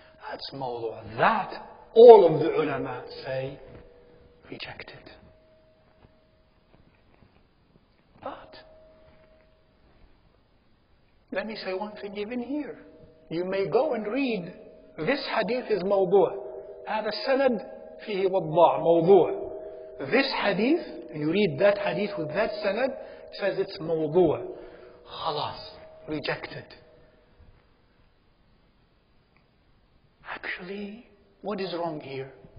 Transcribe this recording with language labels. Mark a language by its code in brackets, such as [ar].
[en] That's mawdu'. That all of the ulama say rejected. But let me say one thing even here. You may go and read this hadith is mawdu'. [ar] هذا السند فيه وضاع موضوع. [en] This hadith, you read that hadith with that sanad, it says it's موضوع. [ar] خلاص, [en] rejected. Actually, what is wrong here?